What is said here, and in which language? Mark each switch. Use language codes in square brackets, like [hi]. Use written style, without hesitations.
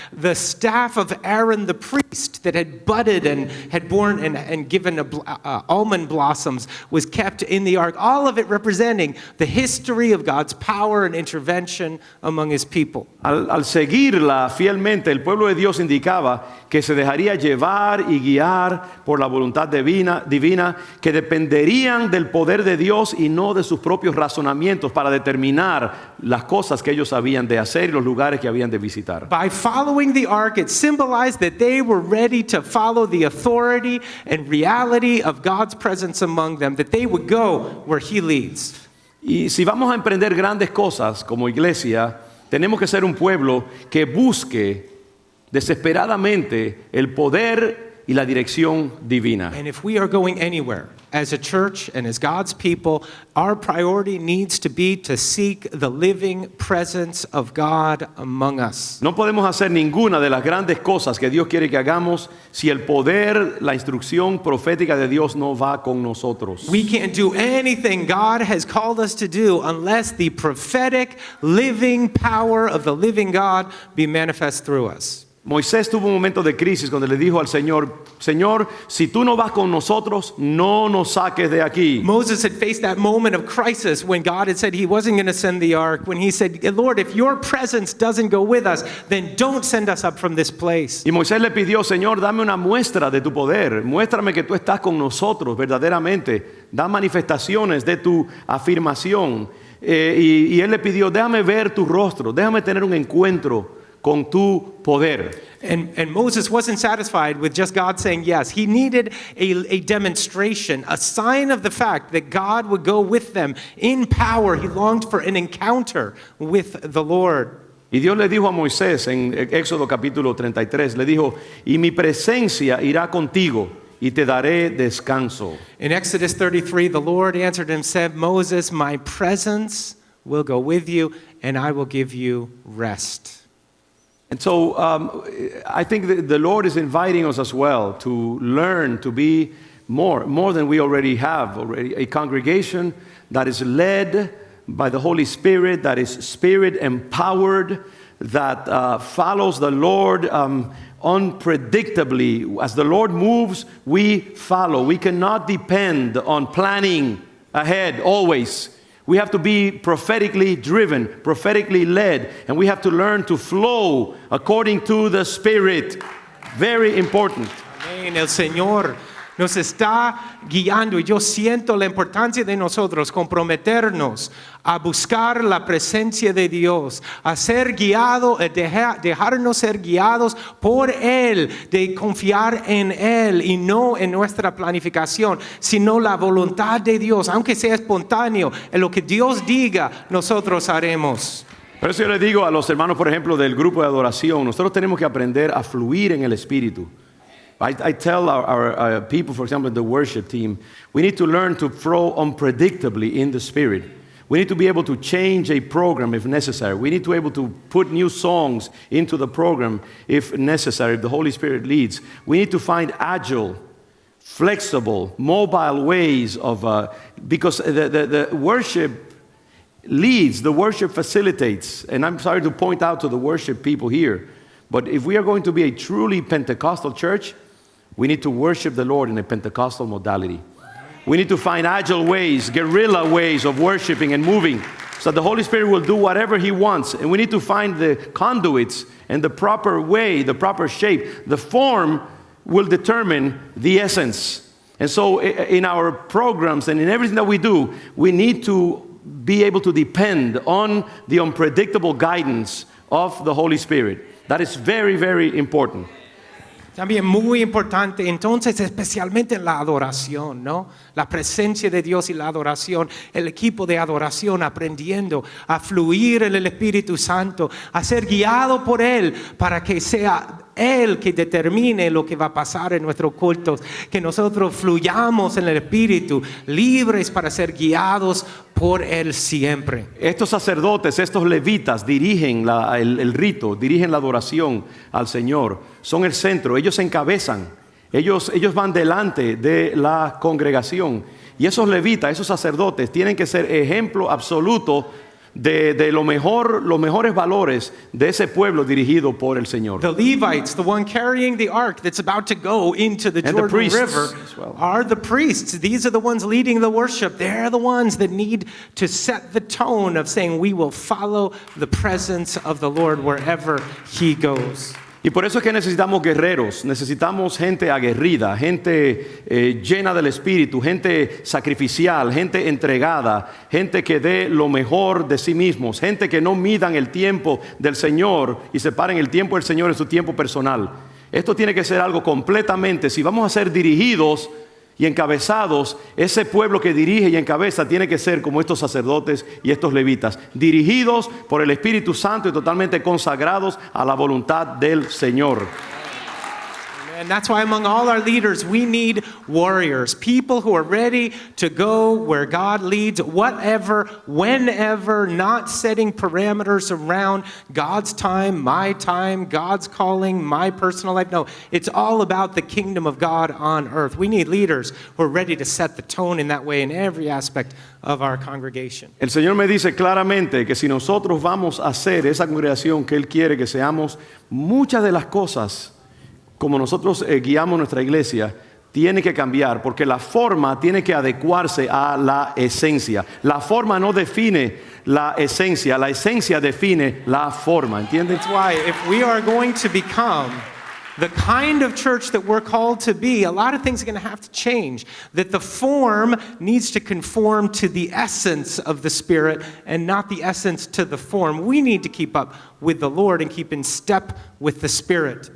[en] The staff of Aaron the priest that had budded and had borne and given almond blossoms was kept in the ark ark, all of it representing the history of God's power and intervention among his people. [es] Al seguirla fielmente, el pueblo de Dios indicaba que se dejaría llevar y guiar por la voluntad divina, que dependerían del poder de Dios y no de sus propios razonamientos para determinar las cosas que ellos habían de hacer y los lugares que habían de visitar. [en] By following the ark, it symbolized that they were ready to follow the authority and reality of God's presence among them, that they would go where he leads. [es] Y si vamos a emprender grandes cosas como iglesia, tenemos que ser un pueblo que busque desesperadamente el poder y la dirección divina. [en] And if we are going anywhere as a church and as God's people, our priority needs to be to seek the living presence of God among us. [es] No podemos hacer ninguna de las grandes cosas que Dios quiere que hagamos si el poder, la instrucción profética de Dios no va con nosotros. [en] We can't do anything God has called us to do unless the prophetic, living power of the living God be manifest through us. [es] Moisés tuvo un momento de crisis cuando le dijo al Señor, Señor, si tú no vas con nosotros, no nos saques de aquí. [en] Moses had faced that moment of crisis when God had said he wasn't going to send the ark, when he said, Lord, if your presence doesn't go with us, then don't send us up from this place. [es] Y Moisés le pidió, Señor, dame una muestra de tu poder, muéstrame que tú estás con nosotros verdaderamente, da manifestaciones de tu afirmación. Y él le pidió, déjame ver tu rostro, déjame tener un encuentro con tu poder. [en] And Moses wasn't satisfied with just God saying yes. He needed a demonstration, a sign of the fact that God would go with them in power. He longed for an encounter with the Lord. [es] Y Dios le dijo a Moisés en Éxodo capítulo 33, le dijo, y mi presencia irá contigo y te daré descanso. [en] In Exodus 33, the Lord answered him, said, Moses, my presence will go with you and I will give you rest. And so I think that the Lord is inviting us as well to learn to be more than we already have, a congregation that is led by the Holy Spirit, that is Spirit empowered, that follows the Lord unpredictably. As the Lord moves, we follow. We cannot depend on planning ahead always. We have to be prophetically driven, prophetically led, and we have to learn to flow according to the Spirit. Very important. [es] Amén. El Señor nos está guiando y yo siento la importancia de nosotros comprometernos a buscar la presencia de Dios, a ser guiado, dejarnos ser guiados por Él, de confiar en Él y no en nuestra planificación, sino la voluntad de Dios, aunque sea espontáneo, en lo que Dios diga, nosotros haremos. Por eso yo les digo a los hermanos, por ejemplo, del grupo de adoración, nosotros tenemos que aprender a fluir en el Espíritu. [en] I tell our people, for example, the worship team, we need to learn to flow unpredictably in the Spirit. We need to be able to change a program if necessary. We need to be able to put new songs into the program if necessary, if the Holy Spirit leads. We need to find agile, flexible, mobile ways of, because the worship leads, the worship facilitates. And I'm sorry to point out to the worship people here, but if we are going to be a truly Pentecostal church, we need to worship the Lord in a Pentecostal modality. We need to find agile ways, guerrilla ways of worshiping and moving so the Holy Spirit will do whatever He wants. And we need to find the conduits and the proper way, the proper shape. The form will determine the essence. And so in our programs and in everything that we do, we need to be able to depend on the unpredictable guidance of the Holy Spirit. That is very, very important. [es] También muy importante, entonces, especialmente en la adoración, ¿no? La presencia de Dios y la adoración, el equipo de adoración aprendiendo a fluir en el Espíritu Santo, a ser guiado por Él para que sea Él que determine lo que va a pasar en nuestros cultos, que nosotros fluyamos en el Espíritu, libres para ser guiados por Él siempre. Estos sacerdotes, estos levitas dirigen el rito, dirigen la adoración al Señor, son el centro, ellos encabezan, ellos van delante de la congregación y esos levitas, esos sacerdotes tienen que ser ejemplo absoluto de los mejores valores de ese pueblo dirigido por el Señor. [en] The Levites, the one carrying the ark that's about to go into the And the Jordan priests River, as well. are the priests. These are the ones leading the worship. They're the ones that need to set the tone of saying, we will follow the presence of the Lord wherever He goes. [es] Y por eso es que necesitamos guerreros, necesitamos gente aguerrida, gente llena del Espíritu, gente sacrificial, gente entregada, gente que dé lo mejor de sí mismos, gente que no midan el tiempo del Señor y separen el tiempo del Señor en su tiempo personal. Esto tiene que ser algo completamente, si vamos a ser dirigidos y encabezados, ese pueblo que dirige y encabeza tiene que ser como estos sacerdotes y estos levitas, dirigidos por el Espíritu Santo y totalmente consagrados a la voluntad del Señor. [en] And that's why among all our leaders, we need warriors, people who are ready to go where God leads, whatever, whenever, not setting parameters around God's time, God's calling, my personal life. No, it's all about the kingdom of God on earth. We need leaders who are ready to set the tone in that way in every aspect of our congregation. [es] El Señor me dice claramente que si nosotros vamos a hacer esa congregación que Él quiere que seamos, muchas de las cosas como nosotros guiamos nuestra iglesia, tiene que cambiar porque la forma tiene que adecuarse a la esencia. La forma no define la esencia define la forma, ¿entiendes? [en] That's why if we are going to become the kind of church that we're called to be, a lot of things are going to have to change. That the form needs to conform to the essence of the Spirit and not the essence to the form. We need to keep up with the Lord and keep in step with the Spirit.